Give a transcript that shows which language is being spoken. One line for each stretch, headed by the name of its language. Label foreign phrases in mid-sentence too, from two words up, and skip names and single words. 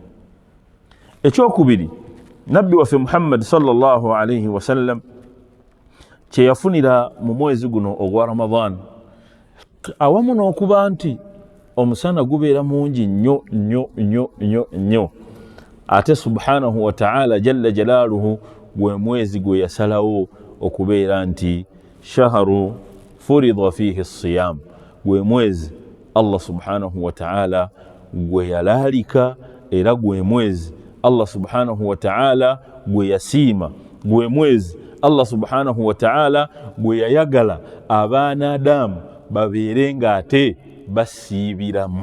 Ganda: Ekyokubiri, nabbi waffe Muhammad
Arabic: صلى الله عليه وسلم
Ganda: kye yafunira mu mwezi guno ogwa Ramadan, awamu n'okuba nti omusana gubeera mungi nnyo, ate
Arabic: سبحانه وتعالى جل جلاله
Ganda: gwe mwezi gwe yasalawo okubeera nti
Arabic: شهر فرض فيه الصيام,
Ganda: gwe mwezi
Arabic: الله سبحانه وتعالى
Ganda: gwe yalaalika, era gwe mwezi
Arabic: الله سبحانه وتعالى
Ganda: gwe yasiima, gwe mwezi
Arabic: الله سبحانه وتعالى
Ganda: gwe yayagala abaana Adamu babeerenga ate basiibiramu.